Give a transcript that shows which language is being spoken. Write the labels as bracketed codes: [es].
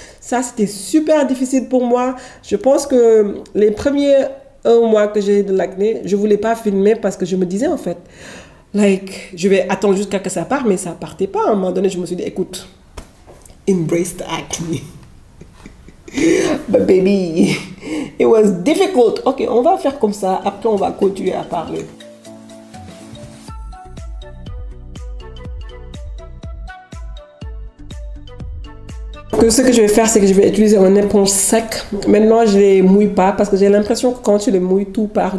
[fr] Ça, c'était super difficile pour moi. Je pense que les premiers 1 mois que j'ai de l'acné, je voulais pas filmer parce que je me disais, en fait, like, je vais attendre jusqu'à que ça parte, mais ça partait pas. À un moment donné, je me suis dit, écoute, [en] embrace the acne. But baby, it was difficult. [fr] Ok, on va faire comme ça. Après, on va continuer à parler. Ce que je vais faire, c'est que je vais utiliser un éponge sec. Maintenant, je ne les mouille pas parce que j'ai l'impression que quand tu les mouilles, tout part.